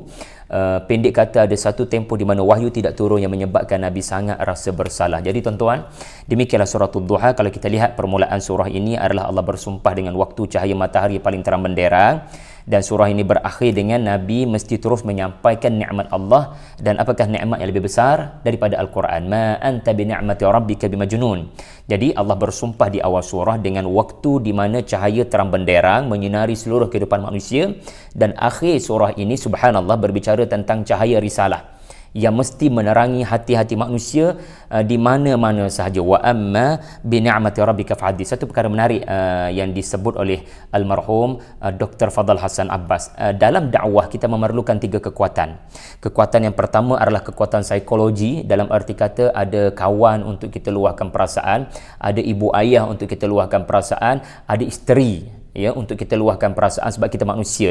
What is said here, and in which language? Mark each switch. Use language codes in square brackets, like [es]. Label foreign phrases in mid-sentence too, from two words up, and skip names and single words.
[ms] Pendek kata ada satu tempoh di mana wahyu tidak turun yang menyebabkan Nabi sangat rasa bersalah. Jadi tuan-tuan, demikianlah surah Ad-Duha. Kalau kita lihat permulaan surah ini adalah Allah bersumpah dengan waktu cahaya matahari paling terang benderang, dan surah ini berakhir dengan Nabi mesti terus menyampaikan nikmat Allah. Dan apakah nikmat yang lebih besar daripada Al-Quran? [ar] ما أنت بنعمة ربك بمجنون. [ms] Jadi Allah bersumpah di awal surah dengan waktu di mana cahaya terang benderang menyinari seluruh kehidupan manusia, dan akhir surah ini subhanallah berbicara tentang cahaya risalah yang mesti menerangi hati-hati manusia di mana-mana sahaja. [ar] وأما بنعمة ربك فحدث. [ms] Satu perkara menarik yang disebut oleh almarhum Dr. Fadl Hasan Abbas, dalam dakwah kita memerlukan 3 kekuatan. Kekuatan yang pertama adalah kekuatan psikologi, dalam arti kata ada kawan untuk kita luahkan perasaan, ada ibu ayah untuk kita luahkan perasaan, ada isteri ya, untuk kita luahkan perasaan, sebab kita manusia.